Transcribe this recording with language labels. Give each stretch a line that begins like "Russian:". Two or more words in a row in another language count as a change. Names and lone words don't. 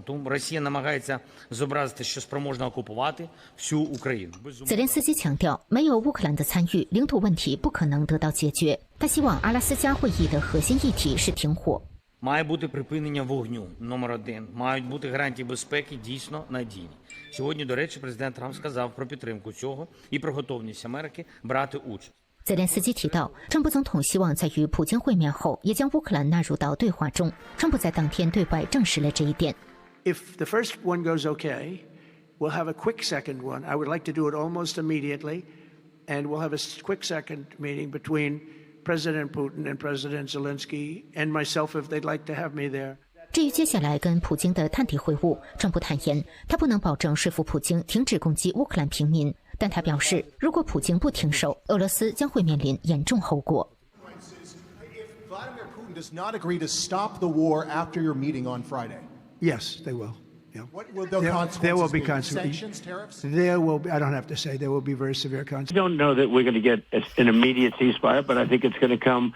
Ukrainian: Росія намагається зобразити, що спроможна окупувати всю Україну.
Chinese: 泽连斯基强调，没有乌克兰的参与，领土问题不可能得到解决。他希望阿拉斯加会议的核心议题是停火。
Ukrainian: Має бути припинення вогню, номер один. Мають бути гарантії безпеки дійсно надійні. Сьогодні, до речі, президент Трамп сказав про підтримку цього і про готовність Америки брати участь.
Chinese: 泽连斯基提到，川普总统希望在与普京会面后，也将乌克兰纳入到对话中。川普在当天对外证实了这一点。
English: If the first one goes okay, we'll have a quick second one. I would like to do it almost immediately, and we'll have a quick second meeting between President Putin and President Zelensky and myself if they'd like to have me there.
Chinese: 至于接下来跟普京的探底会晤，川普坦言，他不能保证说服普京停止攻击乌克兰平民，但他表示，如果普京不停手，俄罗斯将会面临严重后果。
English: If Vladimir Putin does not agree to stop the war after your meeting on Friday, Yes, they will. What will the There consequences will be be? consequences. Sanctions, tariffs? There will be, I don't have to say, there will be very severe consequences. I don't know that we're going to get an immediate ceasefire, but I think it's going to come.